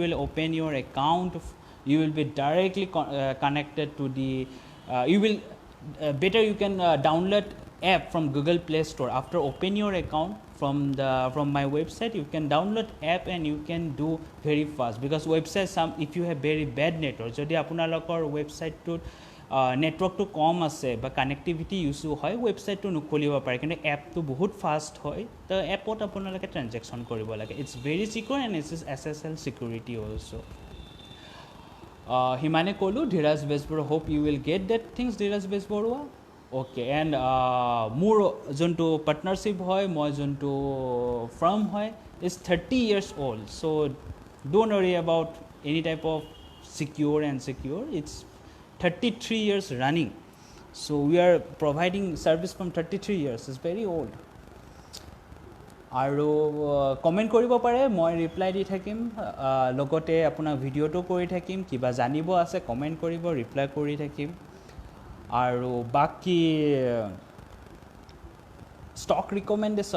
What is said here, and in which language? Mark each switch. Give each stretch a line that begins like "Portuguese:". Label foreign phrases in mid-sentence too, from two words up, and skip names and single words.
English: will open your account you will be directly connected to the you will better you can download app from Google Play Store after open your account from my website you can download app and you can do very fast because website if you have very bad network
Assamese: যদি আপোনালোকৰ ৱেবছাইট তো নেটৱৰ্ক তো কম আছে বা কানেক্টিভিটি ইছ্যু হয় ৱেবছাইটটো নুখুলিব পাৰে কিন্তু এপটো বহুত ফাষ্ট হয় তো এপত আপোনালোকে ট্ৰানজেকশ্যন কৰিব লাগে
English: it's very secure and it's SSL security also'
Assamese: হিমানে ক'লোঁ
English: ধীৰাজ বেজবৰুৱা hope you will get that things ধীৰাজ বেজবৰুৱা okay and
Assamese: মোৰ যোনটো পাৰ্টনাৰশ্বিপ হয় মই যোনটো ফাৰ্ম হয়
English: is 30 years old so don't worry about any type of secure and secure it's 33 years running so we are providing service from 33 years it's very old
Assamese: আৰু কমেণ্ট কৰিব পাৰে মই ৰিপ্লাই দি থাকিম লগতে আপোনাৰ ভিডিঅ'টো কৰি থাকিম কিবা জানিব আছে কমেণ্ট কৰিব ৰিপ্লাই কৰি থাকিম আৰু বাকি ষ্টক ৰিকমেণ্ডেশ্যন